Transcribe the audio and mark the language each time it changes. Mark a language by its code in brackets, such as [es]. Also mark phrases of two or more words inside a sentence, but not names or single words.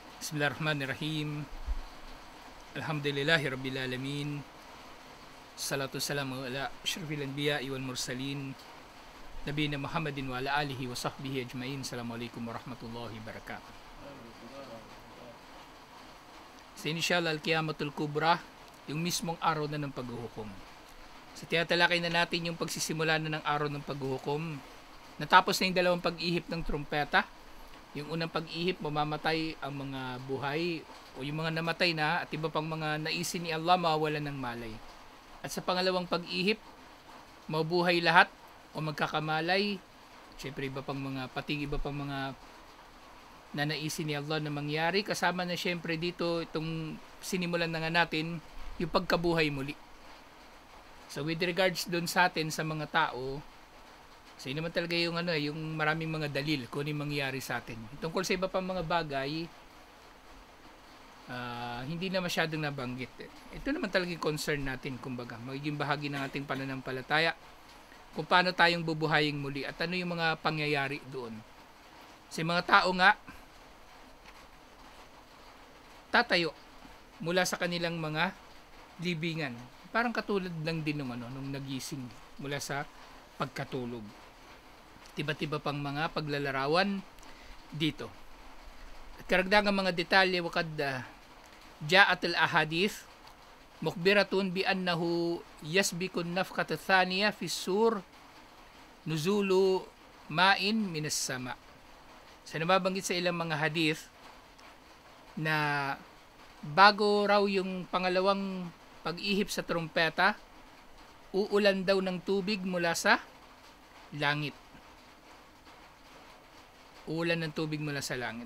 [ar] بسم الله الرحمن الرحيم. الحمد لله رب العالمين. الصلاة والسلام على أشرف الأنبياء والمرسلين. نبينا محمد وعلى آله وصحبه أجمعين. السلام عليكم ورحمة الله وبركاته. [tl] Sa inisyal al-Qiyamatul Kubra, yung mismong araw na ng paghuhukom. Sa tinatalakay na natin yung pagsisimula na ng araw ng paghuhukom. Natapos na yung dalawang pag-ihip ng trumpeta. Yung unang pag-ihip, mamamatay ang mga buhay o yung mga namatay na at iba pang mga naisin ni Allah mawawalan ng malay. At sa pangalawang pag-ihip, mabuhay lahat o magkakamalay. Siyempre iba pang mga na naisin ni Allah na mangyari. Kasama na siyempre dito itong sinimulan na nga natin, yung pagkabuhay muli. So [en] with regards [tl] doon sa atin sa mga tao, so yun naman talaga yung yung maraming mga dalil kung ano yung mangyayari sa atin. Tungkol sa iba pang mga bagay, hindi na masyadong nabanggit. Ito naman talaga yung concern natin, kumbaga, magiging bahagi ng ating pananampalataya kung paano tayong bubuhayin muli at ano yung mga pangyayari doon. Sa mga tao nga, tatayo mula sa kanilang mga libingan. Parang katulad lang din nung nagising mula sa pagkatulog. Iba't-iba pang mga paglalarawan dito. At karagdagang mga detalye [ar] وقد جاءت الأحاديث مخبرة بأنه يسبق النفخة الثانية في الصور نزول ماء من السماء. [tl] So nababanggit sa ilang mga hadith na bago raw yung pangalawang pag-ihip sa trumpeta, uulan daw ng tubig mula sa langit. Uulan ng tubig mula sa langit.